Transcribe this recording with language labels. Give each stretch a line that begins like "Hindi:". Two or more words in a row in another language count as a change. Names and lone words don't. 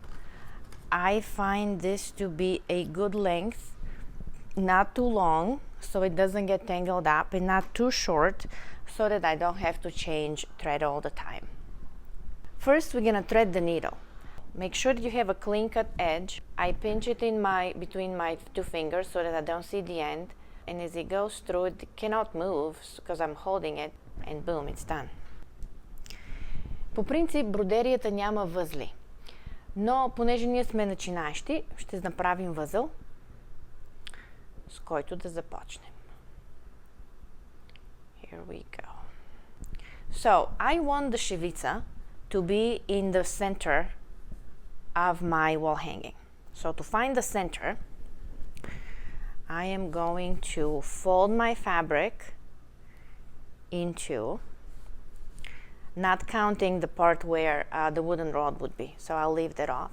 English: I find this to be a good length, not too long, so it doesn't get tangled up, and not too short, so that I don't have to change thread all the time. First, we're gonna thread the needle. Make sure that you have a clean cut edge. I pinch it in between my two fingers so that I don't see the end. And as it goes through, it cannot move because I'm holding it, and boom, it's done.
Bulgarian: По принцип, бродерията няма възли, но понеже ние сме начинаещи, ще направим възъл, с който да започнем.
English: Here we go. So, I want the Shevitsa to be in the center of my wall hanging. So, to find the center, I am going to fold my fabric into, not counting the part where the wooden rod would be, so I'll leave that off.